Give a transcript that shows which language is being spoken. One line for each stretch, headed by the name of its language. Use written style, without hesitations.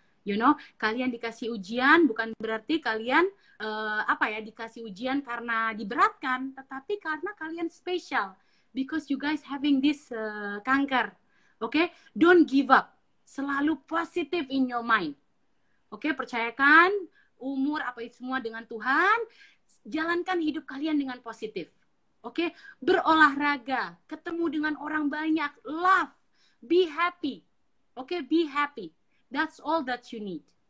English: You know,
Indonesian: kalian dikasih ujian bukan berarti kalian dikasih ujian karena diberatkan, tetapi karena kalian spesial.
English: Because you guys having this kanker. Okay, don't give up. Selalu positive in your mind.
Indonesian: Okay, percayakan umur apa itu semua dengan Tuhan. Jalankan hidup kalian dengan positif. Oke, berolahraga, ketemu dengan orang banyak,
English: love, be happy. Oke, be happy. That's all that you need.